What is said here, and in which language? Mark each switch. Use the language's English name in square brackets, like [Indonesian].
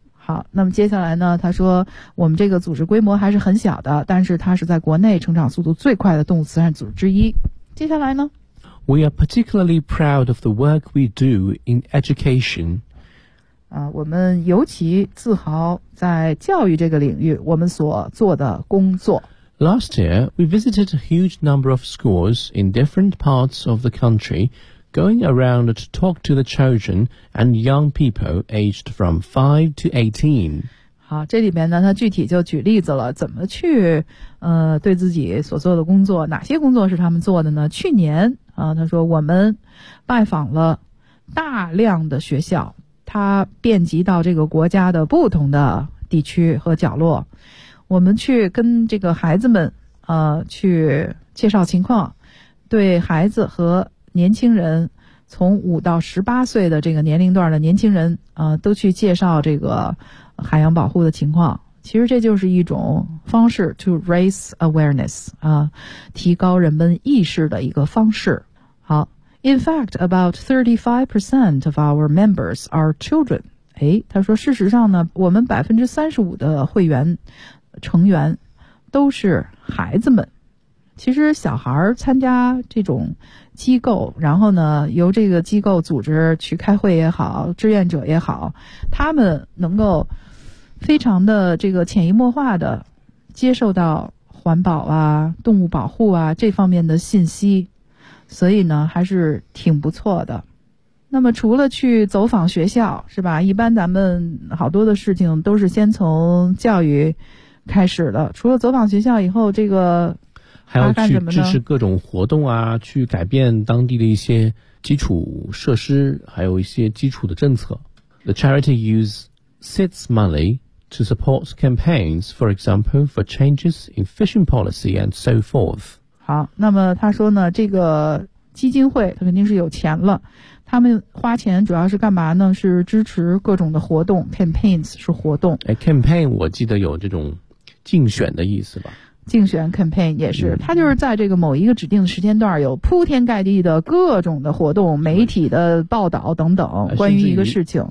[Chinese] 好，那么接下来呢他说我们这个组织规模还是很小的，但是它是在国内成长速度最快的动物慈善组织之一。接下来呢， [English] We are particularly proud of the work we do in education. [Chinese] 我们尤其自豪在教育这个领域我们所做的工作。 [English] Last year, we visited a huge number of schools in different parts of the country, going around to talk to the children and young people aged from 5 to 18. [Chinese] 好，这里面呢他具体就举例子了，怎么去对自己所做的工作，哪些工作是他们做的呢。去年啊，他说我们拜访了大量的学校，它遍及到这个国家的不同的地区和角落，我们去跟这个孩子们去介绍情况，对孩子和年轻人从五到十八岁的这个年龄段的年轻人都去介绍这个海洋保护的情况。其实这就是一种方式 [English] to raise awareness [Chinese] 啊，提高人们意识的一个方式。 [English] 好， In fact, about 35% of our members are children. [Chinese] 诶，他说事实上呢我们 35% 的会员成员都是孩子们。其实小孩参加这种机构，然后呢由这个机构组织去开会也好，志愿者也好，他们能够非常的这个潜移默化的接受到环保啊，动物保护啊这方面的信息，所以呢还是挺不错的。那么除了去走访学校是吧，一般咱们好多的事情都是先从教育开始的，除了走访学校以后，这个还要去支持各种活动啊，去改变当地的一些基础设施，还有一些基础的政策。 [English] The charity use seeds money to support campaigns, for example, for changes in fishing policy and so forth. [Chinese] 好，那么他说呢，这个基金会他肯定是有钱了，他们花钱主要是干嘛呢，是支持各种的活动， campaigns 是活动。 campaign 我记得有这种竞选的意思吧。竞选 campaign 也是，他就是在这个某一个指定的时间段有铺天盖地的各种的活动，媒体的报道等等，关于一个事情。